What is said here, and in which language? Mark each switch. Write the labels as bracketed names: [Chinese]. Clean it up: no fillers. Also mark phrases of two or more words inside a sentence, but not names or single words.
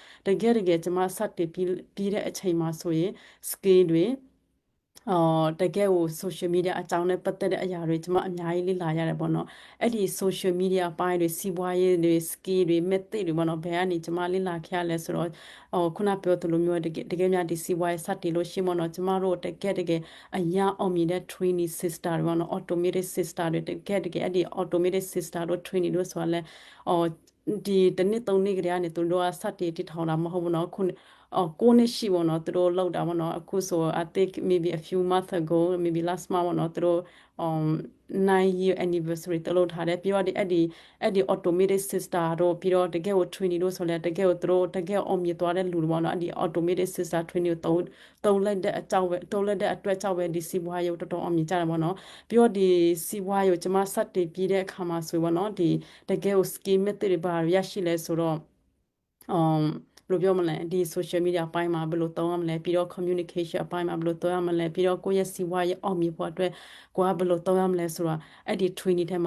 [Burmese] တကယ်ကျွန်မစတက်ပြီးတဲ့အချိန်မှာဆိုရင် skill တွေတကယ်ကို [English] social media [Burmese] အကြောင်းနဲ့ပတ်သက်တဲ့အရာတွေကျွန်မအများကြီးလေ့လာရတယ်ပေါ့နော်အဲ့ဒီ social media အပိုင်းတွေစီးပွားရေးတွေ skill တွေ method တွေပေါ့နော်ဘယ်ကနေကျွန်မလေ့လာခဲ့ရလဲဆိုတော့ခုနပြောသလိုမျိုးတကယ်များဒီစီးပွားရေးစတင်လို့ရှိမနော်ကျွန်မတို့တကယ်အရာအောင်မြင်တဲ့ [English] training sister [Burmese] တွေပေါ့နော် [English] automated sister [Burmese] တွေတကယ်အဲ့ဒီ [English] automated sister [Burmese] တို့ training တို့ဆိုတာလဲဒီတနည်းသုံးနည်းကလေးကနေသူတို့ကစတင်တည်ထောင်တာမဟုတ်ဘူးနော်ခုကိုနှစ်ရှိပေါ့နော်သူတို့လောက်တာပေါ့နော်အခုဆို [English] I think maybe a few months ago maybe last month [Burmese] ပေါ့နော်သူတို့ [English] 9-year anniversary [Burmese] တလို့ထားတယ်ပြီးတော့အဲ့ဒီ [English] automated sister [Burmese] တို့ပြီးတော့တကယ်ကို training တို့ဆိုလဲတကယ်ကိုသူတို့တကယ်အောင်မြင်သွားတဲ့လူတွေပေါ့နော်အဲ့ဒီ [English] automated sister training [Burmese] ကိုတုံးလိုက်တဲ့အကြောင်းပဲတုံးလိုက်တဲ့အတွက်ကြောင့်ပဲဒီစီးပွားရေးတော်တော်အောင်မြင်ကြတယ်ပေါ့နော်ပြီးတော့ဒီစီးပွားရေးကိုကျွန်မစတင်ပြီးတဲ့အခါမှာဆိုပေါ့နော် ဒီတကယ်ကို [English] skill method [Burmese] တွေပါရရှိလဲဆိုတော့ဘယ်လိုပြောမလဲဒီ [English] social media [Burmese] အပိုင်းမှာဘယ်လိုသုံးရမလဲပြီးတော့ communication အပိုင်းမှာဘယ်လိုသုံးရမလဲပြီးတော့ကိုယ့်ရဲ့စီးပွားရေးအောင်မြင်ဖို့အတွက်ကိုကဘယ်လိုသုံးရမလဲဆိုတာအဲ့ဒီ training ထဲမှာ